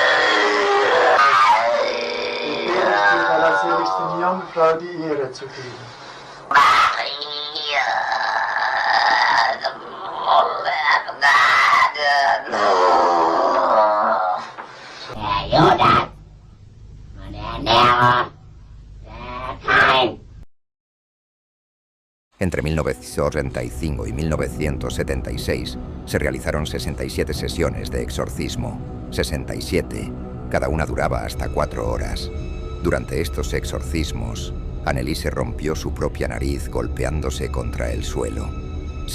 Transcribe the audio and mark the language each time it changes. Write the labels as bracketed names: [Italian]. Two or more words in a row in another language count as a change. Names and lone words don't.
[German] Befehle ich dir, der allerseligsten Jungfrau die Ehre zu geben. Der Judas und der Nero, der Kain. [Spanish] Entre 1935 y 1976 se realizaron 67 sesiones de exorcismo. 67. Cada una duraba hasta 4 horas. Durante estos exorcismos, Anneliese rompió su propia nariz golpeándose contra el suelo.